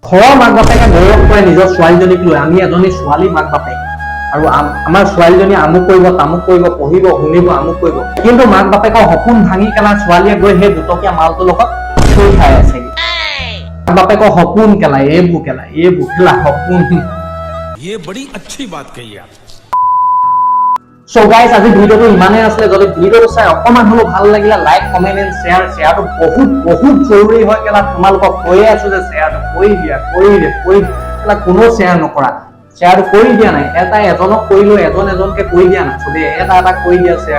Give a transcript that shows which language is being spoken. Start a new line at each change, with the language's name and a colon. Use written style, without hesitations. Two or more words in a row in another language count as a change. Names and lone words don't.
Assamese: ঘৰৰ মাক বাপেকে গৌৰৱ কৰে নিজৰ ছোৱালীজনীক লৈ, আমি এজনী ছোৱালী মাক বাপেক আৰু আমাৰ ছোৱালীজনী আমুক কৰিব তামুক কৰিব, পঢ়িব শুনিব আমুক কৰিব, কিন্তু মাক বাপেকৰ সপোন ভাঙি পেলাই ছোৱালীয়ে গৈ সেই দুটকীয়া মালটোৰ লগত থৈ খাই আছে। মাক বাপেকৰ সপোন কেলাই এইবোৰ খেলা সপোন।
Hindi: ये बड़ी अच्छी बात कही आप।
English: So guys,
Assamese: আজি ভিডিঅ'টো ইমানেই আছিলে। যদি ভিডিঅ'টো চাই অকমান হলেও ভাল লাগিলে
English: like comment and
Assamese: শ্বেয়াৰটো বহুত জৰুৰী হয়। কেলা তোমালোকক কৈয়ে আছো যে শ্বেয়াৰটো কৰি দিয়া কেলা কোনো শ্বেয়াৰ নকৰা, শ্বেয়াৰটো কৰি দিয়া নাই। এজনক কৰিলো এজনকে কৰি দিয়া নাই, চবেই এটা কৰি দিয়া শ্বেয়াৰ।